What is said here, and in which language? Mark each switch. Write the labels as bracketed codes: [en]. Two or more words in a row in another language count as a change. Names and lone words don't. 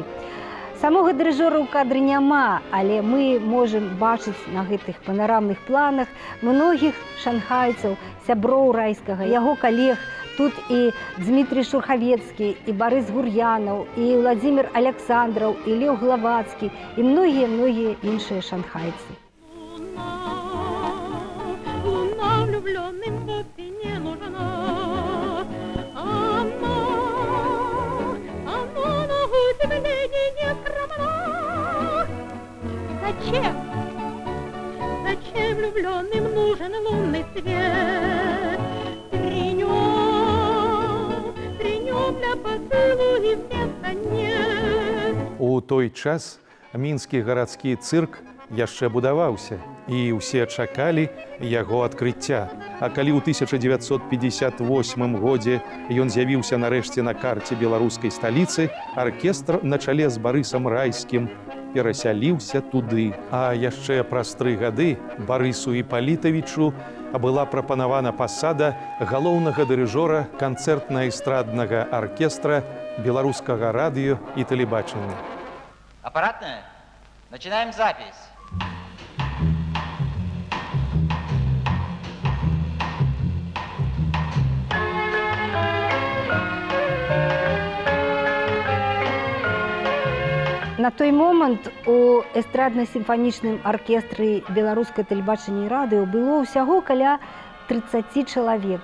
[be] Самога дырыжора ў кадры няма, але мы можам бачыць на гэтых панарамных планах многіх шанхайцаў, сяброў Райскага, яго калег. Тут і Дмітрий Шурхавецкі, і Барыс Гур'янаў, і Владзімір Аляксандраў, і Леў Главацкі, і многія-многія іншыя шанхайцы. [ru] Луна влюблённым вовсе не нужна. Она на удивление не скромна. Зачем влюблённым нужен лунный свет? Для поцелуй места нет. [be] У той час мінскі гарадскі цырк яшчэ будаваўся, і ўсе чакалі яго адкрыцця. А калі ў 1958 годзе ён з'явіўся нарэшце на карце беларускай сталіцы, аркестр на чале з Барысам Райскім перасяліўся туды. А яшчэ праз 3 гады Барысу Іпполітавічу была прапанавана пасада галоўнага дырыжора канцэртна-эстраднага аркестра беларускага радыё і тэлебачання. [ru] Аппаратная? Начинаем запись. [be] На той момант у эстрадна-сімфанічным аркестры беларускае тэлебачання і радыё было ўсяго каля 30 чалавек.